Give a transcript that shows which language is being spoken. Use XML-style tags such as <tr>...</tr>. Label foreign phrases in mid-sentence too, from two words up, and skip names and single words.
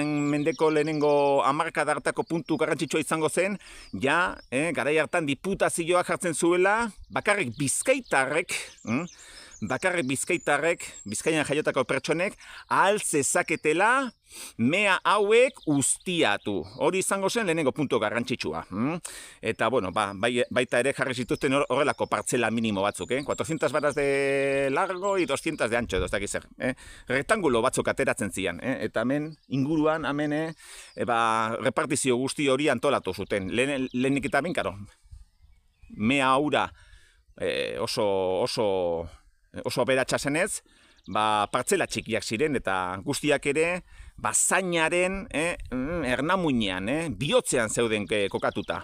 <eu>mendeko lehenengo hamarkadartako puntu garrantzitsua izango zen, garai hartan diputazioak jartzen zuela, bakarrik Bizkaitarrek, Bizkaian jaiotako pertsonek, ahal zezaketela mea hauek ustiatu. Hori izango zen lehenengo puntu garrantzitsua. Eta, baita ere jarri zituzten horrelako partzela minimo batzuk,</eu> <es>400 baras de largo y 200 de ancho,</es> <eu>edo ez dakiz zer. Rektangulo batzuk ateratzen zian. Eta hemen, inguruan, repartizio guzti hori antolatu zuten. Lehenik eta binkaro, mea haura oso aberatsa zenez, partzela txikiak ziren, eta guztiak ere, zainaren ernamuinean, bihotzean zeuden kokatuta.</eu>